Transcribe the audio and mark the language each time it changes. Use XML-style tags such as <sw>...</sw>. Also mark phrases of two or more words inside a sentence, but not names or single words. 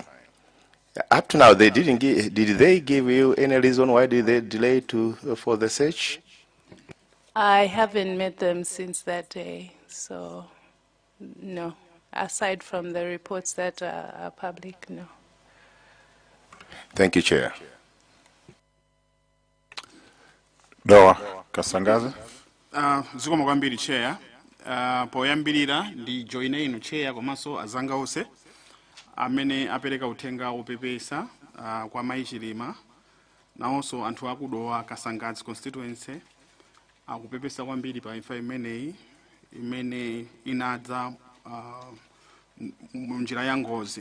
<en>Up to now, they didn't give. Did they give you any reason why did they delay for the search? I haven't met them since that day, so no. Aside from the reports that are public, no. Thank you, Chair. Dowa Kasangazi.</en> <ny>Zikomo kwambiri Chair. Poyambirira ndi joine inu Chair komanso azanga onse amene apereka uthenga opepesa kwa Mai Chilima nawonso anthu akudowa Kasangazi constituency akupepesa kwambiri pa imfa imene inadza munjira ya ngozi.</ny>